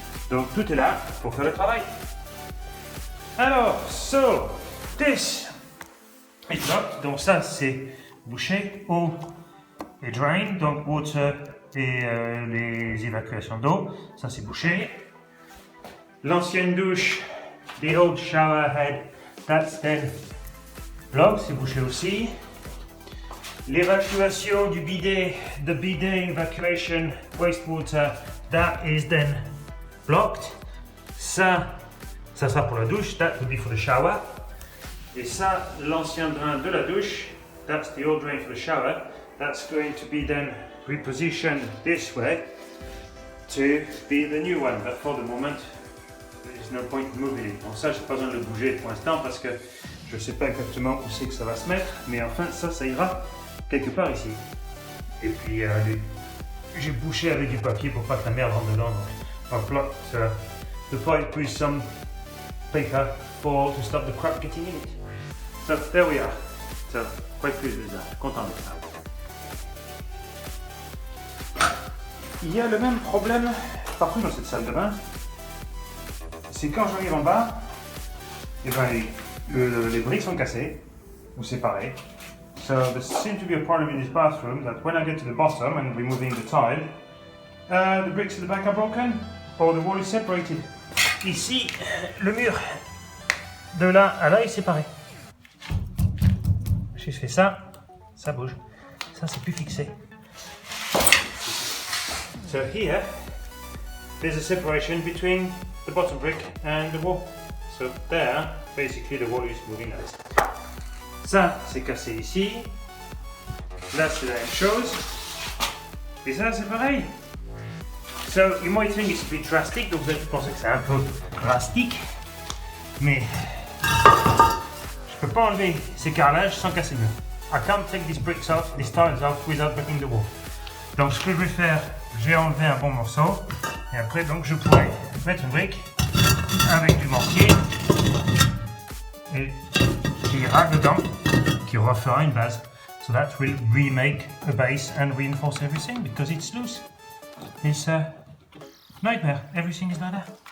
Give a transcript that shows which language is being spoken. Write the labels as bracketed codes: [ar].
[fr] Donc tout est là pour faire le travail. [en] Alors, so this is blocked. [fr] Donc ça c'est bouché, eau et drain. Donc water et les évacuations d'eau, ça c'est bouché. L'ancienne douche, [en] the old shower head, that's then blocked, [fr] c'est bouché aussi. L'évacuation du bidet, [en] the bidet evacuation wastewater, that is then blocked. [fr] Ça sera pour la douche, [en] that will be for the shower. [fr] Et ça, l'ancien drain de la douche, [en] that's the old drain for the shower, that's going to be then repositioned this way to be the new one. But for the moment, there is no point moving it. [fr] Bon, ça, j'ai pas besoin de le bouger pour l'instant parce que je sais pas exactement où c'est que ça va se mettre, mais enfin, ça ira quelque part ici. Et puis, j'ai bouché avec du papier pour pas que la merde rentre dedans. [en] Donc, I've blocked the pipe with some paper to stop the crap getting in it. So, there we are. So, quite pleased with that. [fr] Content de ça. Il y a le même problème partout dans cette salle de bain. C'est quand j'arrive en bas, et ben les briques sont cassées ou séparées. [en] So there seems to be a problem in this bathroom that when I get to the bottom and removing the tile, the bricks at the back are broken or the wall is separated. [fr] Ici, le mur de là à là est séparé. Si je fais ça, ça bouge. Ça c'est plus fixé. [en] So here, there's a separation between the bottom brick and the wall. So there, basically the wall is moving out. [fr] Ça, c'est cassé ici. Là, c'est la même chose. Et ça, c'est pareil. [en] So you might think it's a bit drastic, [fr] donc vous allez penser que c'est un peu drastique. Mais je peux pas enlever ces carrelages sans casser le mur. [en] I can't take these bricks off, these tiles off without breaking the wall. [fr] Donc ce que je vais faire, j'ai enlevé un bon morceau et après donc je pourrais mettre une brique avec du mortier et qui ira dedans, qui refera une base. [en] So that will remake a base and reinforce everything because it's loose. It's a nightmare. Everything is like that.